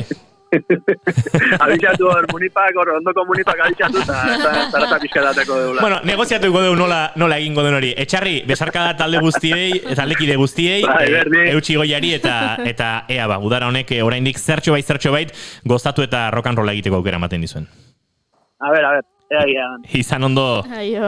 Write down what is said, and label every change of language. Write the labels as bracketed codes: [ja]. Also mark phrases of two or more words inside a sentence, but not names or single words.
[eu] Abitxatu hor, ondoko munipak abitxatu eta zarata pixkatateko deula. Bueno, negoziatuko dugu nola egingo den hori. Etxarri, besarkada talde guztiei, taldekide guztiei, eutxi goiari eta ea udara honek oraindik zertxo bait gozatu eta [en] rock and roll [eu] egiteko aukera ematen dizuen. [es] A ver, [eu] ea. Izan ondo. Aio.